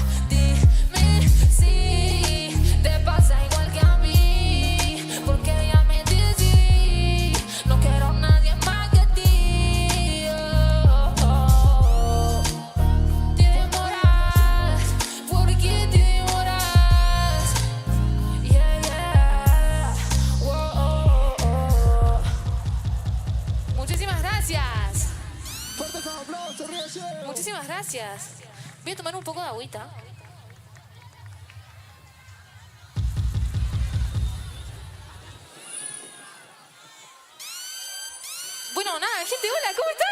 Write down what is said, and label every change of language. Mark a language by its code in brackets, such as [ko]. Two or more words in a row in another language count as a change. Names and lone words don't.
[es] Dime si te pasa igual que a mí, porque ya me decidí. No quiero nadie más que a ti. Te demoras, ¿por qué te demoras? Yeah, yeah. Whoa. Muchísimas gracias. Muchísimas gracias. Voy a tomar un poco de agüita. Bueno, nada, gente, hola, ¿cómo están?